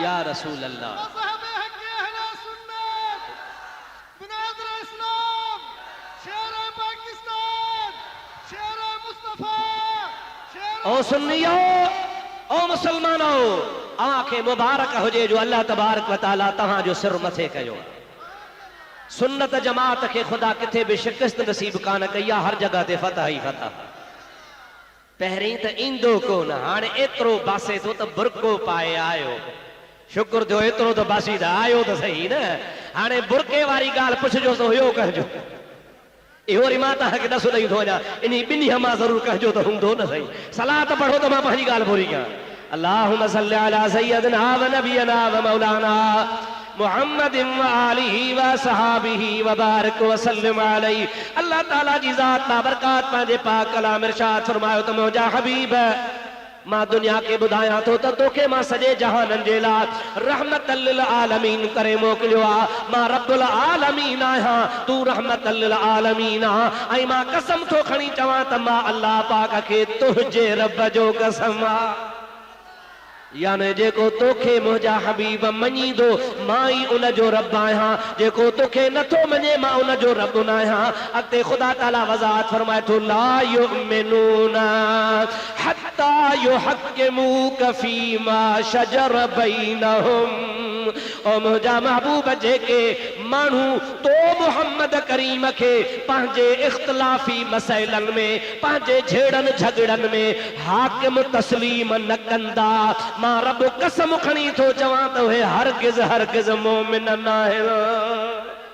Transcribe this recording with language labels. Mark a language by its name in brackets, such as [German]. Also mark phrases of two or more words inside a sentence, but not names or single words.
[Arabic] يا رسول الله. [Urdu] مذہب حق اہل سنت، مناظر اسلام، شیر پاکستان، شیر مصطفیٰ، شیر [Sindhi] ओ सुन्नियो, ओ मुसलमानो, अव्हांखे मुबारक हुजे जो [Arabic] الله تبارك وتعالى [Sindhi] तव्हांजो सिर मथे कयो। सुन्नत जमात के खुदा किथे भी शिकस्त नसीब कान कई आहे। हर जगह ते फतह ही फतह। पहिरीं त ईंदो कोन, हाणे एतिरो बासे थो त बुरको पाए आयो। शुक्र थियो एतिरो त बासी त आयो त सही न। हाणे बुरके वारी ॻाल्हि पुछजो त हुयो कंहिंजो? इहो वरी मां तव्हांखे ॾसु ॾेई थो वञा, इन ॿिन्ही मां ज़रूरु कंहिंजो त हूंदो न सही। सलाह त पढ़ो त मां पंहिंजी ॻाल्हि पूरी कयां। [Arabic] اللهم صل على سيدنا ونبينا ومولانا محمد وآله وصحابه وبارك وسلم عليه. [Sindhi] अल्लाह ताला जी ज़ात बाबरकात पंहिंजे पाक कलाम इरशाद फरमायो त मुंहिंजा हबीब, मां दुनिया के बुधाया तो तोखे मां सॼे जहाननि जे लाइ [Arabic] رحمة للعالمين [Sindhi] करे मोकिलियो आहे। मां [Arabic] رب العالمين [Sindhi] आहियां, तू [Arabic] رحمة للعالمين [Sindhi] आहे। ऐं मां कसम थो खणी चवां त मां अल्लाह पाक खे तुंहिंजे रब जो कसम आहे। यानी जेको तोखे मुंहिंजा हबीब मञींदो, मां ई उनजो रब आहियां। जेको तोखे नथो मञे, मां उनजो रब न आहियां। अॻिते ख़ुदा ताला वज़ाहत फरमाए थो, [Arabic] لا يؤمنون حتى يحكموك فيما شجر بينهم. [Sindhi] ओ मुंहिंजा महबूब, जेके माण्हू तो मुहम्मद करीम खे पंहिंजे इख्तिलाफ़ी मसइलनि में, पंहिंजे झेड़नि झगड़नि में हाकिम तस्लीम न कंदा, मां रब कसम खणी थो चवां त उहे हरगिज़ हरगिज़ मोमिन न आहिनि।